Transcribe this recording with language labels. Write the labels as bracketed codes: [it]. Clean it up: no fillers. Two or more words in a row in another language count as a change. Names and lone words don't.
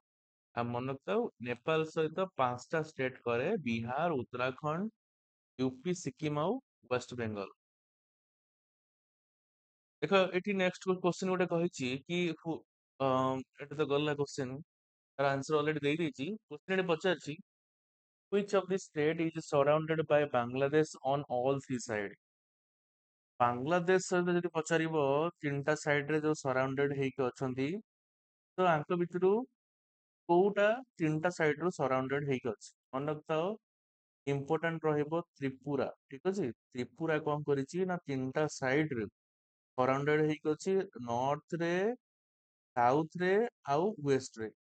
[or] ଆଉ ମନେ ରଖିଥାଉ ନେପାଳ ସହିତ 5ଟା ଷ୍ଟେଟ କରେ ବିହାର, ଉତ୍ତରାଖଣ୍ଡ, ୟୁପି, ସିକିମ ଆଉ ୱେଷ୍ଟ ବେଙ୍ଗଲ। ଦେଖ ଏଠି [en] next question [or] ଗୋଟେ କହିଛି କି ଏଠି ତ ଗଲା କ୍ୱେଶ୍ଚନ, ତାର ଆନ୍ସର ଅଲରେଡି ଦେଇଦେଇଛି। କ୍ୱେଶ୍ଚନ ଏଠି ପଚାରିଛି [en] which of the state is surrounded by Bangladesh on all three side? [or] ବାଂଲାଦେଶ ସହିତ ଯଦି ପଚାରିବ 3ଟା ସାଇଡ ରେ ଯୋଉ ସରାଉଣ୍ଡେଡ ହେଇକି ଅଛନ୍ତି, ତ ଆଙ୍କ ଭିତରୁ କୋଉଟା 3ଟା ସାଇଡ ରୁ ସରାଉଣ୍ଡେଡ ହେଇକି ଅଛି। ମନେ ରଖିଥାଅ ଇମ୍ପୋର୍ଟାଣ୍ଟ ରହିବ ତ୍ରିପୁରା। ଠିକ ଅଛି। ତ୍ରିପୁରା କଣ କରିଛି ନା 3ଟା ସାଇଡ ରେ ସରାଉଣ୍ଡେଡ ହେଇକି ଅଛି ନର୍ଥ ରେ, ସାଉଥ ରେ ଆଉ ୱେଷ୍ଟ ରେ।